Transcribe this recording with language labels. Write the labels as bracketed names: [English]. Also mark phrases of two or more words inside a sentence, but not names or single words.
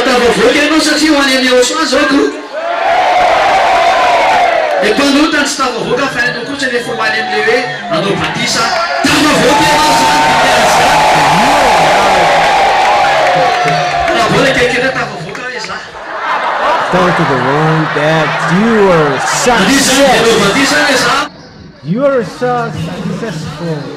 [Malagasy] tafavoaka ianao satria ho any amin'ny Yahoshua zao ko le mpanota tsy tafavoaka fa ianao kosa nefa ho any amin'le hoe anao batisa tafavoaka ianao zany raha vola kaikena tafavoaka hoe za [English] Tell to the one that you are successful. You are so successful.